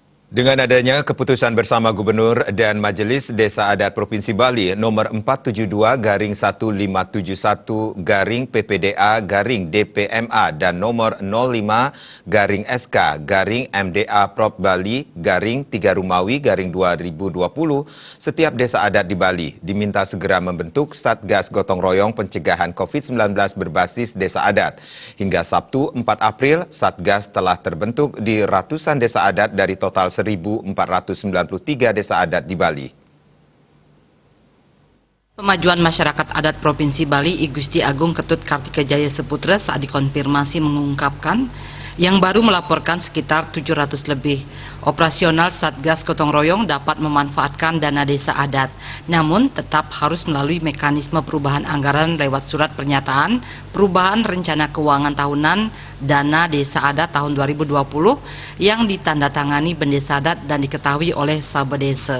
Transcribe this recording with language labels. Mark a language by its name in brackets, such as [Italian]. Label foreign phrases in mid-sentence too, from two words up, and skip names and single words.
[Indonesian] Dengan adanya keputusan bersama Gubernur dan Majelis Desa Adat Provinsi Bali nomor 472/171/PPDA/DPMA dan nomor 05/SK/MDA Prop Bali -3 Rumawi/2020, setiap desa adat di Bali diminta segera membentuk Satgas Gotong Royong Pencegahan COVID-19 berbasis desa adat. Hingga Sabtu 4 April, Satgas telah terbentuk di ratusan desa adat dari total 1.493 desa adat di Bali. Pemajuan Masyarakat Adat Provinsi Bali I Gusti Agung Ketut Kartikajaya Seputra saat dikonfirmasi mengungkapkan yang baru melaporkan sekitar 700 lebih. Operasional Satgas Gotong Royong dapat memanfaatkan dana desa adat, namun tetap harus melalui mekanisme perubahan anggaran lewat surat pernyataan perubahan rencana keuangan tahunan dana desa adat tahun 2020 yang ditandatangani Bendesa Adat dan diketahui oleh Sabedesa.